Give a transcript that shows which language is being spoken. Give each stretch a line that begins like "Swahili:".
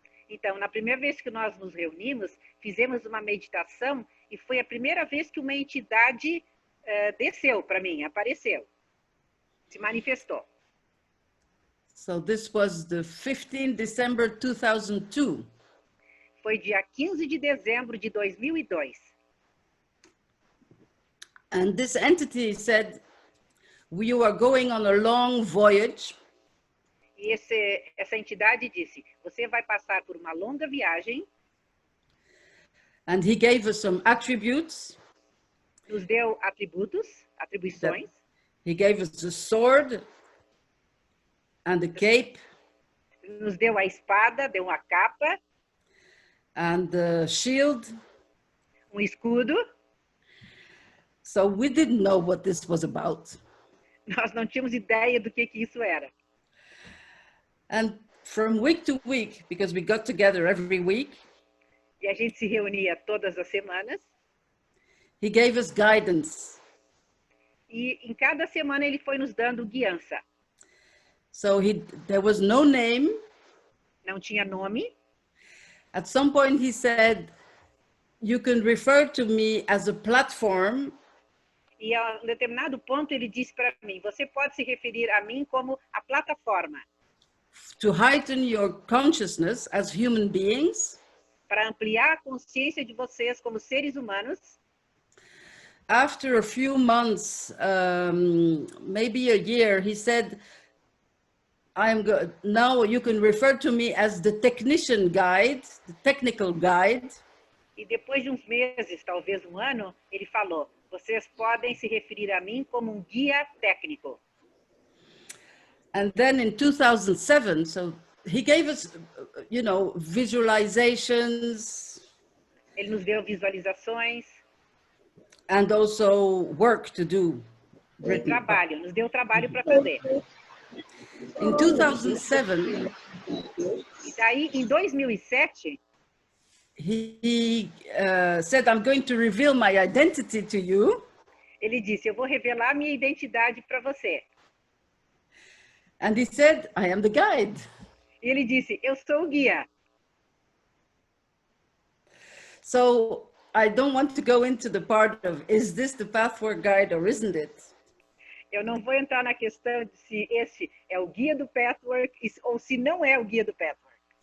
Portuguese: Então, na primeira vez que nós nos reunimos, fizemos uma meditação e foi a primeira vez que uma entidade desceu para mim, apareceu, se manifestou.
English: So this was the 15 December 2002.
Portuguese: Foi dia 15 de dezembro de 2002.
English: And this entity said, you are going on a long voyage.
Portuguese: E essa entidade disse, você vai passar por uma longa viagem.
English: And he gave us some attributes.
Portuguese: Nos deu atribuições.
English: He gave us a sword. And a cape.
Portuguese: Nos deu a espada, deu uma capa.
English: And a shield.
Portuguese: Escudo.
English: So we didn't know what this was about.
Portuguese: Nós não tínhamos ideia do que isso era.
English: And from week to week, because we got together every week,
Portuguese: e a gente se reunia todas as semanas.
English: He gave us guidance.
Portuguese: E em cada semana ele foi nos dando guiança.
English: So there was no name.
Portuguese: Não tinha nome.
English: At some point he said, you can refer to me as a platform.
Portuguese: E a um determinado ponto ele disse para mim, você pode se referir a mim como a plataforma.
English: To heighten your consciousness as human beings.
Portuguese: Para ampliar a consciência de vocês como seres humanos.
English: After a few months, maybe a year, he said, now you can refer to me as the technician guide, the technical guide.
Portuguese: E depois de uns meses, talvez um ano, ele falou, vocês podem se referir a mim como um guia técnico.
English: And then in 2007, so he gave us, visualizations.
Portuguese: Ele nos deu visualizações.
English: And also work to do.
Portuguese: Trabalho, nos deu trabalho para fazer.
English: In 2007,
Portuguese: e daí, em 2007,
English: he said, I'm going to reveal my identity to you.
Portuguese: Ele disse, eu vou revelar minha identidade para você.
English: And he said, I am the guide.
Portuguese: E ele disse, eu sou o guia.
English: So I don't want to go into the part of, is this the Pathwork guide or isn't it?
Portuguese: Eu não vou entrar na questão de se esse é o guia do Pathwork ou se não é o guia do Pathwork.